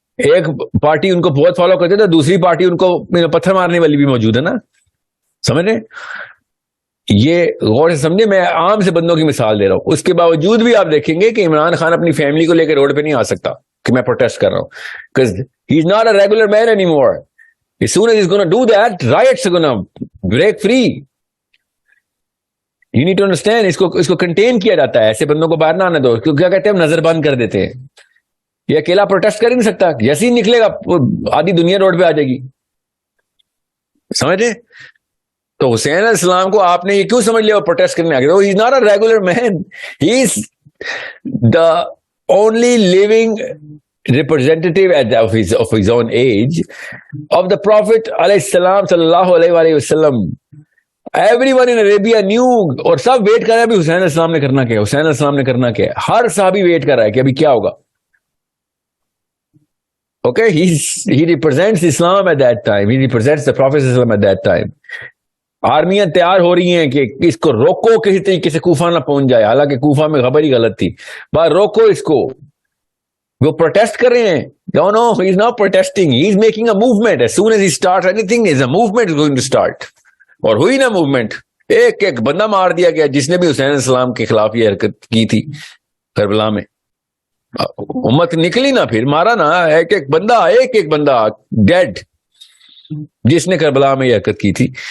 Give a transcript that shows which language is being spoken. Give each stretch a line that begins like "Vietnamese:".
Urdu: ایک پارٹی ان کو بہت فالو کرتے تھے, دوسری پارٹی ان کو پتھر مارنے والی بھی موجود ہے نا. سمجھ رہے, یہ غور سے سمجھے. میں عام سے بندوں کی مثال دے رہا ہوں. اس کے باوجود بھی آپ دیکھیں گے کہ عمران خان اپنی فیملی کو لے کے روڈ پہ نہیں آ سکتا کہ میں پروٹیسٹ کر رہا ہوں,
English: because he is not a regular man anymore. As soon as he's going to do that, riots are going to break free. You need to understand.
Urdu: اس کو کنٹین کیا جاتا ہے. ایسے بندوں کو باہر نہ آنے دو. کیونکہ کیا کہتے ہیں, ہم نظر بند کر دیتے ہیں. یہ اکیلا پروٹیسٹ کر ہی نہیں سکتا. جیسے ہی نکلے گا آدھی دنیا روڈ پہ آ جائے گی. سمجھے؟ تو حسین علیہ السلام کو آپ نے یہ کیوں سمجھ لیا وہ پروٹیسٹ کرنے آ گیا؟
English: He is not a regular man. He is the only living representative of his own age of the Prophet alayhi salam sallallahu alayhi wa sallam. Everyone in Arabia knew,
Urdu: اور سب ویٹ کر رہا ہے ابھی حسین علیہ السلام نے کرنا کیا, حسین علیہ السلام نے کرنا کیا. ہر صحابی ویٹ کر رہا ہے کہ ابھی کیا ہوگا.
English: Okay, he represents Islam at that time. He represents the Prophet sallam at that time.
Urdu: آرمیاں تیار ہو رہی ہیں کہ اس کو روکو, کسی طریقے سے کوفہ نہ پہنچ جائے. حالانکہ کوفہ میں خبر ہی غلط تھی. بس روکو اس کو. وہ پروٹیسٹ کر رہے ہیں.
English: No, he is not protesting. He is making a movement. As soon as he starts anything, a movement is going to start.
Urdu: اور ہوئی نا موومنٹ. ایک ایک بندہ مار دیا گیا جس نے بھی حسین علیہ السلام کے خلاف یہ حرکت کی تھی کربلا میں. امت نکلی نا, پھر مارا نا ایک ایک بندہ ڈیڈ جس نے کربلا میں یہ حرکت کی تھی.